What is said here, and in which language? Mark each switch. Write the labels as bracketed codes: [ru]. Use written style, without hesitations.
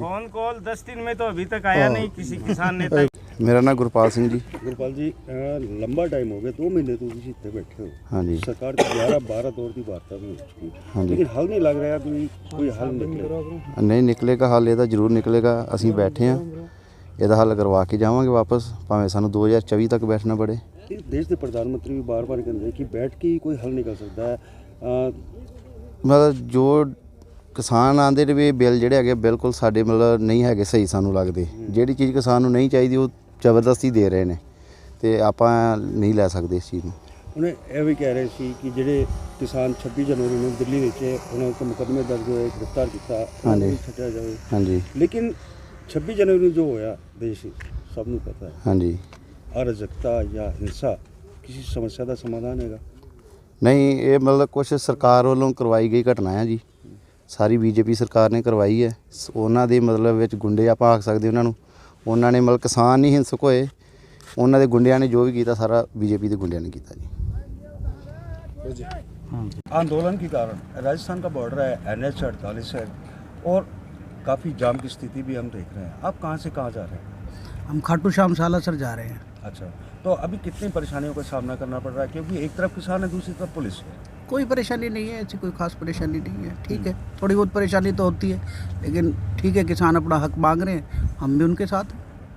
[hi] Phone call 10 दिन में तो अभी तक आया नहीं किसी किसान नेता। मेरा नाम गुरपाल सिंह जी। गुरपाल जी, लंबा टाइम हो गया, 2 महीने तो [pa] ਤੁਸੀਂ ਇੱਥੇ ਬੈਠੇ ਹੋ। [hi] हाँ जी। सरकार की 11-12 दौर की वार्ता भी हो चुकी है, हाँ जी। लेकिन हल नहीं लग रहा कि कोई हल निकले। नहीं निकलेगा हल, [pa] ਇਹਦਾ ਜ਼ਰੂਰ ਨਿਕਲੇਗਾ। ਅਸੀਂ ਬੈਠੇ ਹਾਂ, ਇਹਦਾ ਹੱਲ ਕਰਵਾ ਕੇ ਜਾਵਾਂਗੇ ਵਾਪਸ, ਭਾਵੇਂ ਸਾਨੂੰ 2024 ਤੱਕ ਬੈਠਣਾ ਪੜੇ। [hi] देश के प्रधानमंत्री भी बार-बार कहते हैं कि बैठ के ही कोई हल निकल सकता है। [pa] ਮਤਲਬ ਜੋ ਕਿਸਾਨ ਆਂਦੇ ਨੇ ਵੀ ਬਿੱਲ ਜਿਹੜੇ ਹੈਗੇ ਬਿਲਕੁਲ ਸਾਡੇ ਮਤਲਬ ਨਹੀਂ ਹੈਗੇ ਸਹੀ, ਸਾਨੂੰ ਲੱਗਦੇ ਜਿਹੜੀ ਚੀਜ਼ ਕਿਸਾਨ ਨੂੰ ਨਹੀਂ ਚਾਹੀਦੀ ਉਹ ਜ਼ਬਰਦਸਤੀ ਦੇ ਰਹੇ ਨੇ, ਤੇ ਆਪਾਂ ਨਹੀਂ ਲੈ ਸਕਦੇ ਇਸ ਚੀਜ਼ ਨੂੰ। ਉਹਨੇ ਇਹ ਵੀ ਕਹਿ ਰਹੇ ਸੀ ਕਿ ਜਿਹੜੇ ਕਿਸਾਨ 26 ਜਨਵਰੀ ਨੂੰ ਦਿੱਲੀ ਵਿੱਚ ਉਹਨਾਂ ਉੱਤੇ ਮੁਕੱਦਮੇ ਦਰਜ ਹੋਏ, ਗ੍ਰਿਫਤਾਰ ਕੀਤਾ, ਉਹਨਾਂ ਨੂੰ ਛੱਡਿਆ ਜਾਵੇ। ਹਾਂਜੀ। ਲੇਕਿਨ 26 जनवरी ਨੂੰ ਜੋ ਹੋਇਆ ਦੇਸ਼ ਸਭ ਨੂੰ ਪਤਾ ਹੈ। ਹਾਂਜੀ। ਅਰਾਜਕਤਾ ਜਾਂ ਹਿੰਸਾ ਕਿਸੇ ਸਮੱਸਿਆ ਦਾ ਸਮਾਧਾਨ ਹੈਗਾ? ਨਹੀਂ, ਇਹ ਮਤਲਬ ਕੁਛ ਸਰਕਾਰ ਵੱਲੋਂ ਕਰਵਾਈ ਗਈ ਘਟਨਾ ਹੈ ਜੀ, ਸਾਰੀ ਬੀਜੇਪੀ ਸਰਕਾਰ ਨੇ ਕਰਵਾਈ ਹੈ। ਉਹਨਾਂ ਦੇ ਮਤਲਬ ਵਿੱਚ ਗੁੰਡੇ ਆਪਾਂ ਆਖ ਸਕਦੇ ਉਹਨਾਂ ਨੂੰ, ਉਹਨਾਂ ਨੇ ਮਤਲਬ ਕਿਸਾਨ ਨਹੀਂ ਹਿੰਸਕ ਹੋਏ, ਉਹਨਾਂ ਦੇ ਗੁੰਡਿਆਂ ਨੇ ਜੋ ਵੀ ਕੀਤਾ ਸਾਰਾ ਬੀਜੇਪੀ ਦੇ ਗੁੰਡਿਆਂ ਨੇ ਕੀਤਾ जी। [hi] आंदोलन के कारण राजस्थान का बॉर्डर है, NH 48 है और काफ़ी जाम की स्थिति भी हम देख रहे हैं। आप कहाँ से कहाँ जा रहे हैं? हम खाटू श्याम सालासर जा रहे हैं। अच्छा, तो अभी कितनी परेशानियों का सामना करना पड़ रहा है, क्योंकि एक तरफ किसान है, दूसरी तरफ पुलिस है? कोई परेशानी नहीं है, ऐसी कोई खास परेशानी नहीं है। ठीक है, थोड़ी बहुत परेशानी तो होती है, लेकिन ठीक है, किसान अपना हक मांग रहे हैं, हम भी उनके साथ हैं।